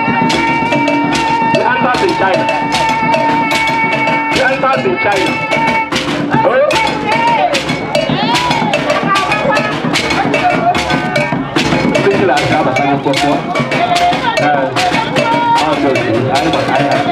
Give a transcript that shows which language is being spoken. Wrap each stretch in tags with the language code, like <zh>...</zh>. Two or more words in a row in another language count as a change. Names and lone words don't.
<en>The answer is in China. The answer is in China. Oh.</en> <ig>Ndị sila aka abata n'ụkwụ kwụọ. Ee, ọ dị otu, anyị gbata anyị.</ig>